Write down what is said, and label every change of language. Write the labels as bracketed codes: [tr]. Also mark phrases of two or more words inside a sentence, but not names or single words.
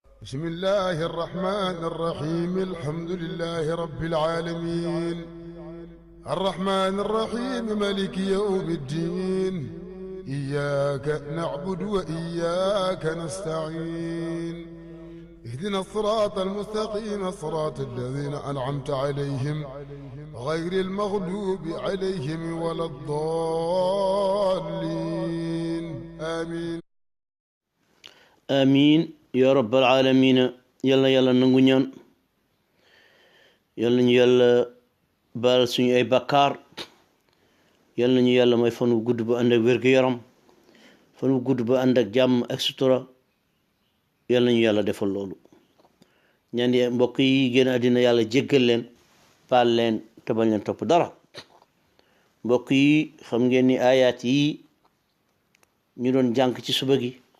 [ar] بسم الله الرحمن الرحيم الحمد لله رب العالمين الرحمن الرحيم مالك يوم الدين إياك نعبد وإياك نستعين اهدنا الصراط المستقيم صراط الذين أنعمت عليهم غير المغلوب عليهم ولا الضالين آمين آمين يا رب العالمين [wo] yàlla yàlla nangu ñaan yàlla ñu yàlla baal suñu ay bakkaar yàlla ñu yàlla may fan wu gudd ba ànd ak wér-gu-yaram fan wu gudd ba ànd ak jàmm ak sutura yàlla ñu yàlla defal loolu ñaan yi mbokk yi génn àddina yàlla jéggal leen baal leen te bañ leen topp dara mbokk yi xam ngeen ni ayaat yi ñu doon jàng ci suba gi